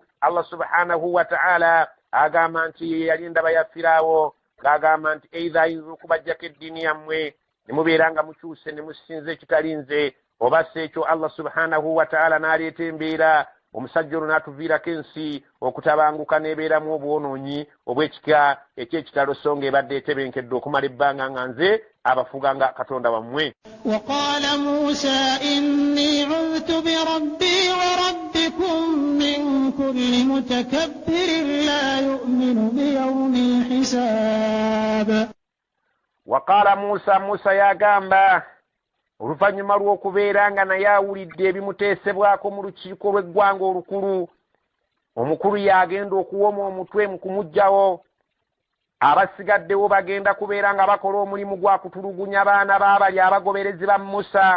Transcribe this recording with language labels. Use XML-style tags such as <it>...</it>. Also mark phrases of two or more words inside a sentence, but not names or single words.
<lg>Allah</lg> <ar>سبحانه وتعالى</ar> <lg>agamba nti ye yali endaba ya Firaawo ng'agamba nti either ayinza okubajjako eddiini yammwe ne mubeera nga mukyuse ne musinza ekitali nze oba si ekyo Allah</lg> <ar>سبحانه وتعالى</ar> <lg>n'aleeta embeera omusajja ono n'atuviirako ensi okutabanguka n'ebeeramu obwonoonyi obw'ekika eky'ekitalo so ng'ebadde etebenkedde okumala ebbanga nga nze abafuga nga katonda wammwe.</lg> <ar>وقال موسى إني عذت بربي وربكم من كل متكبر لا يؤمن بيوم الحساب. وقال موسى</ar> <lg>yagamba oluvannyuma lw'okubeera nga naye awulidde ebimuteesebwako mu lukiiko lw'eggwanga olukulu, omukulu yagenda okuwoma omutwe mu kumuggyawo. Abasigaddewo bagenda kubeera nga bakola omulimu gwa kutulugunya baana baabali abagoberezi ba Musa.</lg>